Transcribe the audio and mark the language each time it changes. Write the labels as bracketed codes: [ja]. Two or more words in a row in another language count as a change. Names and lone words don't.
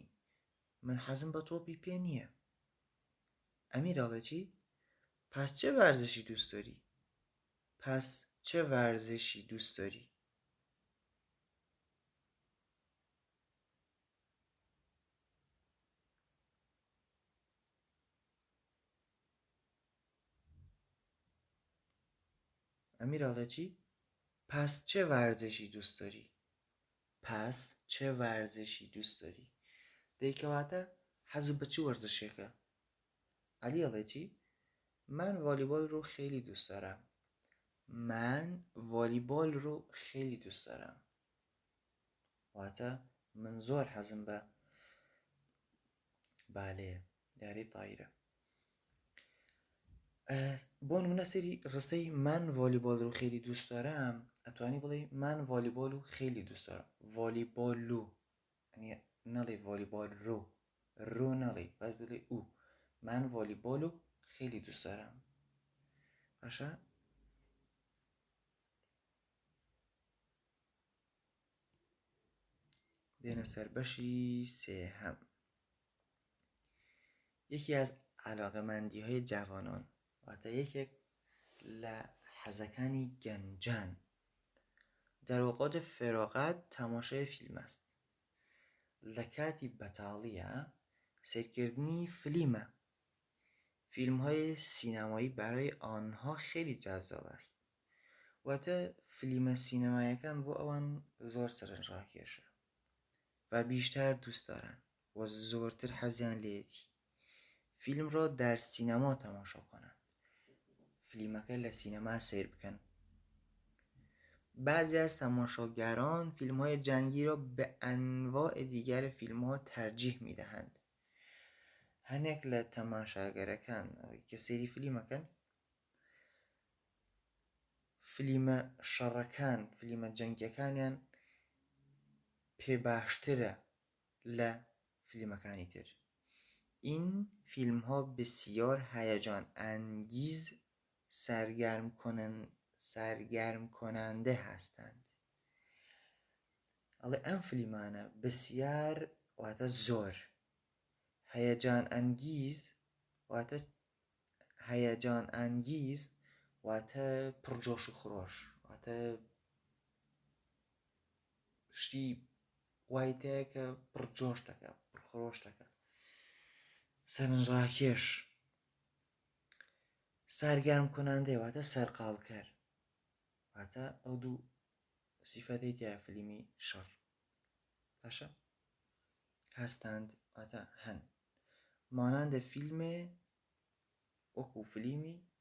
[ckb] من حەزم بە تۆپی پێ نییە. ئەمیر ئەڵێ چی؟ [fa] پس چه ورزشی دوست داری؟ پس چه ورزشی دوست داری؟ [ckb] ئەمیر ئەڵێ چی؟ [fa] پس چه ورزشی دوست داری؟ پس چه ورزشی دوست داری؟ [ckb] دەیکەواتە حەزت بە چ وەرزشێکە؟ عەلی ئەڵێ چی؟ [fa] من والیبال رو خیلی دوست دارم. من والیبال رو خیلی دوست دارم. [ckb] واتە من زۆر حەزم بە بالەیە یاری تایرە. بۆ نمونە سەری ڕستەی [fa] من والیبال رو خیلی دوست دارم [ckb] ئەتوانی بڵێ [fa] من والیبال رو خیلی دوست دارم. [ckb] والیبالو یعنی نەڵێ [fa] والیبال رو [ckb] نەڵێ باید بڵێ او. [fa] من والیبال رو خیلی دوست دارم. [ckb] باشە؟ دێنە سەر بەشی سێهەم. [fa] یەکی از علاقەمەندی‌های جوانان [ckb] واتە یەکێک لە حەزەکانی گەنجان [fa] در اوقات فراغت تماشای فیلم است. [ckb] لە کاتی بەتاڵیە سیرکردنی فیلمە. [fa] فیلم‌های سینەمایی برای آنها خیلی جذاب است. [ckb] واتە فیلمە سینەماییەکان بۆ ئەوان زۆر سەرنجڕاکێشە و [fa] بیشتر دوست دارن [ckb] و زۆرتر حەزیان لێتی [fa] فیلم را در سینما تماشا کنند. [ckb] فیلمەکە لە سینەما سیر بکەن. [fa] بعضی از تماشاگران فیلم‌های جنگی را به انواع دیگر فیلم‌ها ترجیح می‌دهند. [ckb] هەنێک لە تەماشاگەرەکان کە سەیری فیلمەکەن فیلمە شەڕەکان فیلمە جەنگیەکانیان پێ باشترە لە فیلمەکانی تر. [fa] این فیلم‌ها بسیار هیجان انگیز سرگرم کننده هستند. [ckb] ئەڵێ ئەم فیلمانە بسیار واتە زۆر [fa] هەیەجان ئەنگیز [ckb] واتە پڕجۆش و خڕۆش واتە شتی وایتەیە کە پڕجۆش دەکات خۆشتەکە سەرنجڕاکێش [fa] سەرگەرم کننده [ckb] واتە سەرقاڵکەر واتە ئەو دوو سیفەتەی تیا فیلمی شەڕ باشە هەستاند واتە هەن مانندە فیلمێ وەکو فیلمی